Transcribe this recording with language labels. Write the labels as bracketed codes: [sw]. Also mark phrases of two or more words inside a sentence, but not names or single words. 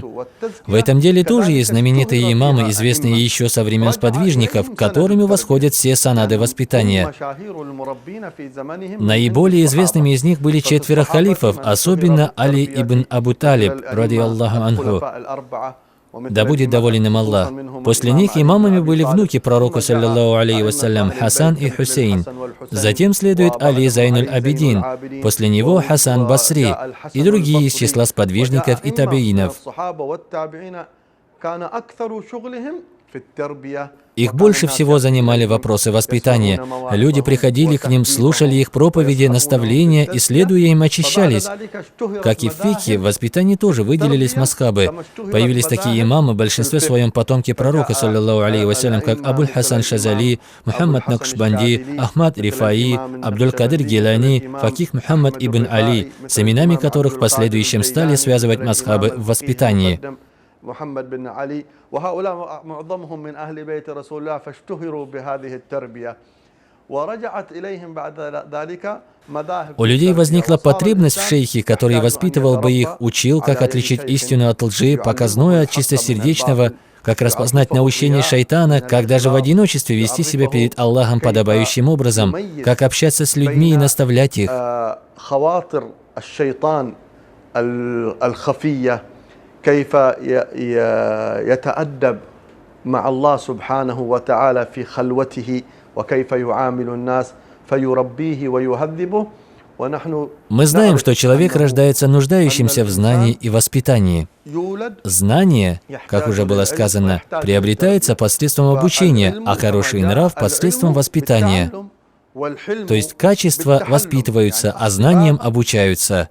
[ru] В этом деле тоже есть знаменитые имамы, известные еще со времен сподвижников, которыми восходят все санады воспитания. Наиболее известными из них были 4 халифов, особенно Али ибн Абу Талиб, [ar] رضي الله عنه. [ru] Да будет доволен им Аллах. После них имамами были внуки пророка, [ar] صلى الله عليه وسلم, Хасан и Хусейн. [ru] Затем следует Али Зайнуль Абидин, после него Хасан Басри и другие из числа сподвижников и табиинов. Их больше всего занимали вопросы воспитания. Люди приходили к ним, слушали их проповеди, наставления и, следуя им, очищались. Как и в фикхе, в воспитании тоже выделились мазхабы. Появились такие имамы, в большинстве своем потомки пророка, [ar] صلى الله عليه وسلم, [ru] как Абуль Хасан Шазали, Мухаммад Накшбанди, Ахмад Рифаи, Абдуль-Кадир Гилани, факих Мухаммад ибн Али, с именами которых в последующем стали связывать мазхабы в воспитании. [ar] محمد بن علي وهؤلاء معظمهم من أهل بيت رسول الله فاشتهروا بهذه التربية ورجعت إليهم بعد ذلك. [ru] У людей возникла потребность в шейхе, который воспитывал бы их, учил, как отличить истину от лжи, показное от чистосердечного, как распознать наущение шайтана, как даже в одиночестве вести себя перед Аллахом подобающим образом, как общаться с людьми и наставлять их. [ar] كيف يتأدب مع الله سبحانه وتعالى في خلوته وكيف يعامل الناس فيربيه ويهذبه. [ru] Мы знаем, что человек рождается нуждающимся в знании и воспитании. Знание, как уже было сказано, приобретается посредством обучения, а хороший нрав посредством воспитания. То есть качества воспитываются, а знаниям обучаются.